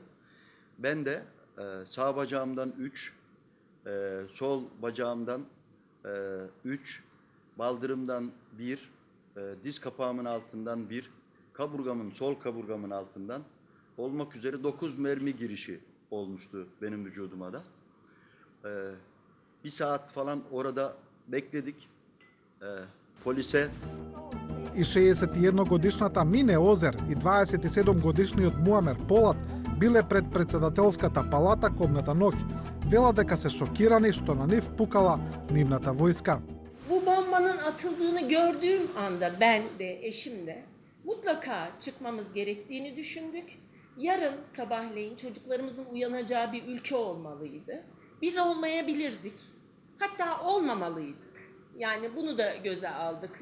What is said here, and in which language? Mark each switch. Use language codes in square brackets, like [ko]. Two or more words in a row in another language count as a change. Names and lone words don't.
[tr] Ben de sağ bacağımdan 3, sol bacağımdan 3, baldırımdan 1, diz kapağımın altından 1, kaburgamın, sol kaburgamın altından olmak üzere 9 mermi girişi olmuştu benim vücuduma da. Bir saat falan orada bekledik. Polise [mk] И 61-годишната Мине Озер и 27-годишниот Муамер Полат биле пред председателската палата комната ноќ. Вела дека се шокирани што на нив пукала нивната војска. [tr] Bu bombanın atıldığını gördüğüm anda ben de eşim de mutlaka çıkmamız gerektiğini düşündük. Yarın sabahleyin çocuklarımızın uyanacağı bir ülke olmalıydı. Biz olmayabilirdik. Hatta olmamalıydık. Yani bunu da göze aldık.